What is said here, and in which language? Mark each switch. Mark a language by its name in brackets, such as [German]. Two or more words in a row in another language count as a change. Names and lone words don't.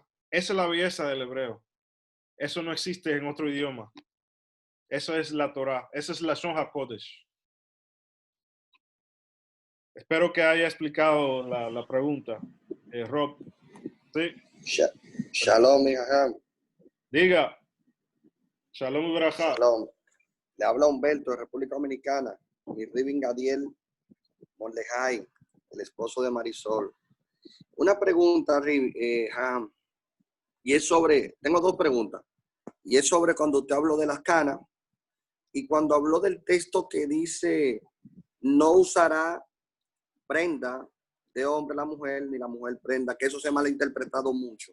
[Spanish] Esa es la belleza del hebreo. Eso no existe en otro idioma. Eso es la Torah. Esa es la [Hebrew] לשון הקודש. [Spanish] Espero que haya explicado la pregunta, Rob. Sí. Shalom, mi jajam. Diga. [Hebrew] שלום וברכה. [Spanish] Shalom. Le habla Humberto de República Dominicana. Mi Ribin Gadiel Morlejay, el esposo de Marisol. Una pregunta, Ham, y es sobre, tengo 2 preguntas, y es sobre cuando usted habló de las canas y cuando habló del texto que dice no usará prenda de hombre la mujer, ni la mujer prenda, que eso se ha malinterpretado mucho.